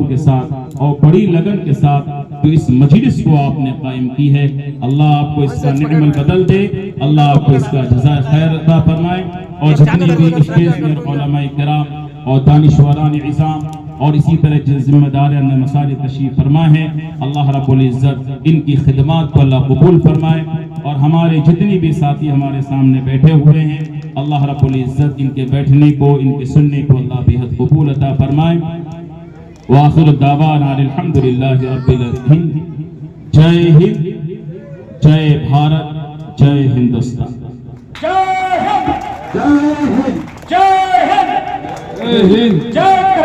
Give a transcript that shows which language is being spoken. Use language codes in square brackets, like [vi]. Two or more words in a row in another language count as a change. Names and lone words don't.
[ur] کے ساتھ اور بڑی لگن کے ساتھ جو اس مجلس کو آپ نے قائم کی ہے، اللہ آپ کو اس کا نعم البدل دے، اللہ آپ کو اس کا جزائے خیر عطا فرمائے، اور جتنی بھی اسٹیج میں علماء کرام اور دانشوران عظام اور اسی طرح جن ذمہ داران نے مساجد تشریف فرمائے ہیں، اللہ رب العزت ان کی خدمات کو اللہ قبول فرمائے، اور ہمارے جتنی بھی ساتھی ہمارے سامنے بیٹھے ہوئے ہیں، اللہ رب العزت ان کے بیٹھنے کو، ان کے سننے کو اللہ بے حد قبول عطا فرمائے۔ [ar] وآخر دعوانا الحمدللہ رب العالمین۔ [ur] جے ہند، جے بھارت، جے ہندوستان۔ जय हिंद जय हिंद जय हिंद जय हिंद। जय